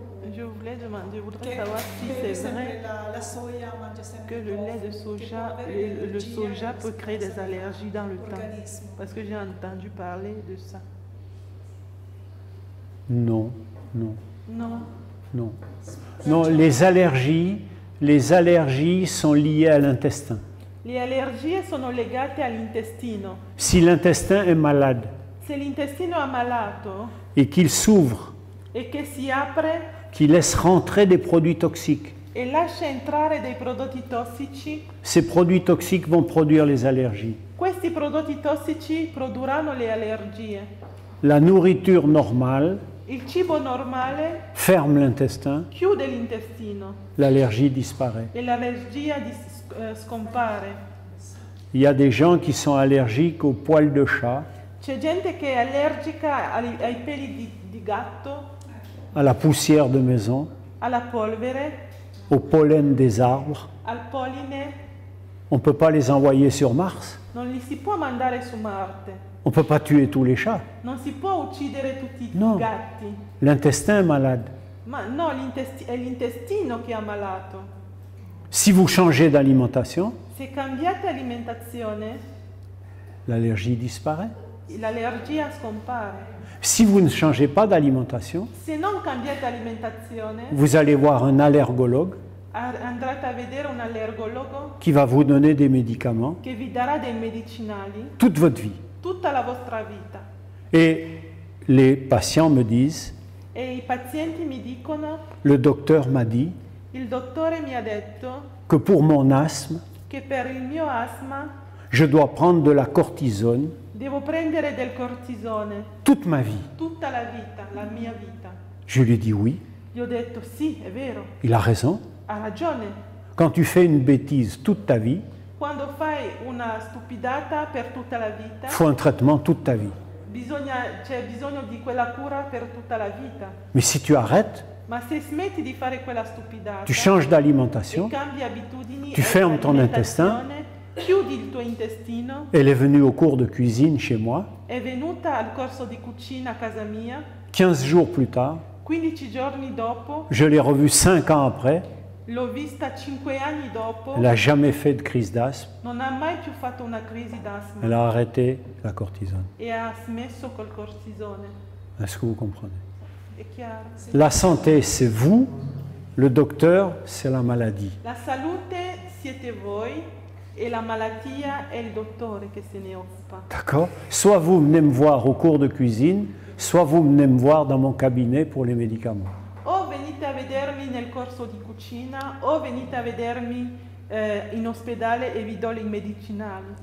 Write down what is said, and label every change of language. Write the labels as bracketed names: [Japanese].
[French] Je voudrais savoir si c'est vrai que le lait de soja, le soja peut créer des allergies dans le temps. Parce que j'ai entendu parler de ça. Non, non, Non. non. Non, les allergies sont liées à l'intestin. [Italian] Le allergie sono legate all'intestino. [French] Si l'intestin est malade [Italian] Se l'intestino è ammalato [French] et qu'il s'ouvre, [Italian] e che si apre [French] qu'il laisse rentrer des produits toxiques, [Italian] e lascia entrare dei prodotti tossici, [French] ces produits toxiques vont produire les allergies. [Italian] questi prodotti tossici produrranno le allergie. [French] La nourriture normale [Italian] Il cibo normale [French] ferme l'intestin, [Italian] chiude l'intestino [French] l'allergie disparaît. [Italian] e l'allergia scompare. [French] Il y a des gens qui sont allergiques aux poils de chat, [Italian] C'è gente che è allergica ai peli di gatto, [French] à la poussière de maison, [Italian] alla polvere, [French] au pollen des arbres. [Italian] al polline. [French] On ne peut pas les envoyer sur Mars. [Italian] Non li si può mandare su Marte. [French] On ne peut pas tuer tous les chats. [Italian] Non si può uccidere tutti No. i gatti. [French] L'intestin est malade. [Italian] Ma no, è l'intestino che è ammalato. [French] Si vous changez d'alimentation, [Italian] Se cambiate alimentazione, [French] l'allergie disparaît. [Italian] l'allergia scompare. [French] Si vous ne changez pas d'alimentation, [Italian] Se non cambiate alimentazione, [French] vous allez voir un allergologue [Italian] andrete a vedere un allergologo [French] qui va vous donner des médicaments [Italian] che vi darà dei medicinali [French] toute votre vie. [Italian] tutta la vostra vita. [French] Et les patients me disent, [Italian] E i pazienti mi dicono, [French] le docteur m'a dit [Italian] il dottore mi ha detto [French] que pour mon asthme, [Italian] che per il mio asma [French] je dois prendre de la cortisone [Italian] devo prendere del cortisone [French] toute ma vie. [Italian] tutta la vita, la mia vita. [French] Je lui ai dit oui, [Italian] Gli ho detto sì, è vero, [French] il a raison. [Italian] ha ragione. [French] Quand tu fais une bêtise toute ta vie, [Italian] Quando fai una stupidata per tutta la vita, [French] il faut un traitement toute ta vie. [Italian] c'è bisogno di quella cura per tutta la vita. [French] Mais si tu arrêtes, [Italian] Ma se smetti di fare quella stupidata [French] tu changes [Italian] e [French] d'alimentation, [Italian] cambi abitudini [French] tu [Italian] e [French] fermes ton [Italian] alimentazione, chiudi il tuo intestino, [French] elle est venue au cours de cuisine chez moi, [Italian] è venuta al corso di cucina a casa mia, [French] 15 jours plus tard, [Italian] 15 giorni dopo, [French] je l'ai revue 5 ans après, [Italian] l'ho vista 5 anni dopo, [French] elle n'a jamais fait de crise d'asthme, [Italian] non ha mai più fatto una crisi d'asma [French] elle a arrêté la cortisone. [Italian] e ha smesso col cortisone. [French] Est-ce que vous comprenez? [Italian] È chiaro? [French] La santé, c'est vous, le docteur, c'est la maladie. [Italian] La salute siete voi e la malattia è il dottore che se ne occupa. [French] D'accord? Soit vous venez me voir au cours de cuisine, soit vous venez me voir dans mon cabinet pour les médicaments. [Italian] O venite a vedermi nel corso di cucina o venite a vedermi in ospedale e vi do i medicinali.